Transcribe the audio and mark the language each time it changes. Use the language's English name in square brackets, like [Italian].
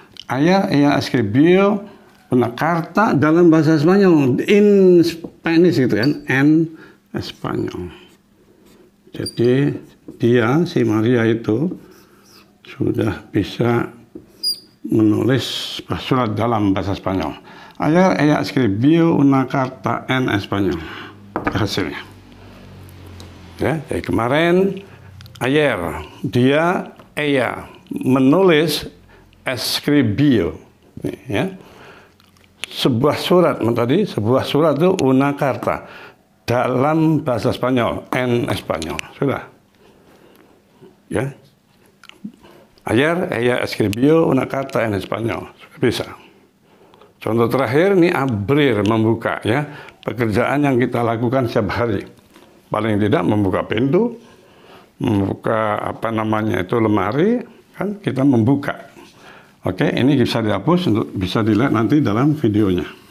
[Spanish] Ayer ella escribió una carta [Indonesian] dalam bahasa Spanyol, [English] in Spanish [Spanish] gitu kan, en Spanyol. [Indonesian] Jadi dia, si Maria itu sudah bisa menulis surat dalam bahasa Spanyol. [Spanish] Ayer ella escribió una carta en Español. [Indonesian] Hasilnya. Ya, jadi kemarin ayer dia, ella menulis escribió, ya. Sebuah surat, tadi sebuah surat itu una carta dalam bahasa Spanyol, en Spanyol. Sudah. Ya. [Spanish] Ayer ella escribió una carta en Spanyol. [Indonesian] Bisa. Contoh terakhir ini abrir, membuka ya. Pekerjaan yang kita lakukan setiap hari. Paling tidak membuka pintu, membuka apa namanya itu lemari, kan kita membuka. Oke, ini bisa dihapus untuk bisa dilihat nanti dalam videonya.